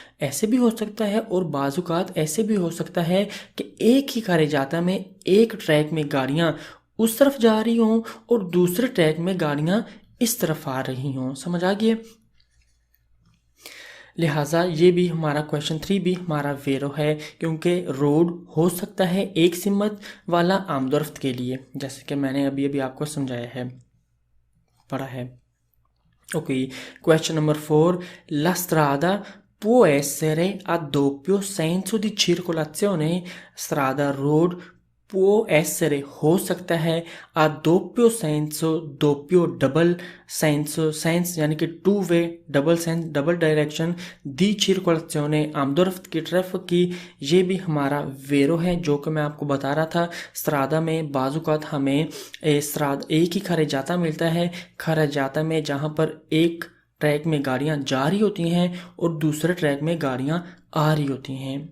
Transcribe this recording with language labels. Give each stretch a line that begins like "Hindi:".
Hindi: ऐसे भी हो सकता है और बाजुकात ऐसे भी हो सकता है कि एक ही खरेजाता में एक ट्रैक में गाड़ियां उस तरफ जा रही हों और दूसरे ट्रैक में गाड़ियां इस तरफ आ रही हों। समझ आ गई? लिहाजा ये भी हमारा क्वेश्चन 3 भी हमारा वेरो है, क्योंकि रोड हो सकता है एक सिमत वाला आमदोरफ्त के लिए, जैसे कि मैंने अभी अभी आपको समझाया है, पढ़ा है। Okay, question number 4,
Italian: la strada può essere a doppio senso di circolazione? strada road può essere
Hindi: हो सकता है
Italian: a doppio senso, doppio
Hindi: double senso, sense यानी कि two way, double sense double direction, दी circolazione आमदोरफ्त की तरफ की। ये भी हमारा वेरो है जो कि मैं आपको बता रहा था। स्त्रादा में बाजुकात हमें एक ही खरेजाता मिलता है, खरेजाता में जहाँ पर एक ट्रैक में गाड़ियां जा रही होती हैं और दूसरे ट्रैक में गाड़ियां आ रही होती हैं।